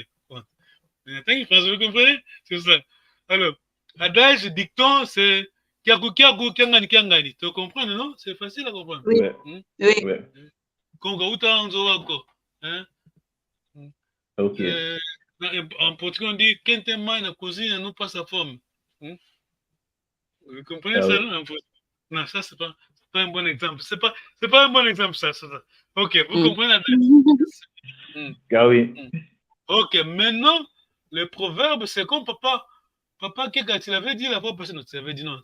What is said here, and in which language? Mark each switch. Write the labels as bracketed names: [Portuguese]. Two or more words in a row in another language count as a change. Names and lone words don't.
[French] Vous comprenez? C'est ça. [Kongo] Alors, adage, dicton, c'est kiagu kiagu kiangani kiangani. [French] Tu comprends, non? C'est facile à comprendre. Oui. Oui. [Kongo] Konga uta anzo wako. Hein? [French] Ok. En portugais, on dit [Portuguese] quente mai na cozinha não passa fome. [French] Vous comprenez ça, non? Non, ça, c'est pas un bon exemple. C'est pas un bon exemple, ça. Ok, vous comprenez? Ah oui. Ok, maintenant, le proverbe, c'est comme papa Keka, tu l'avais dit la fois passée, non, tu l'avais dit non.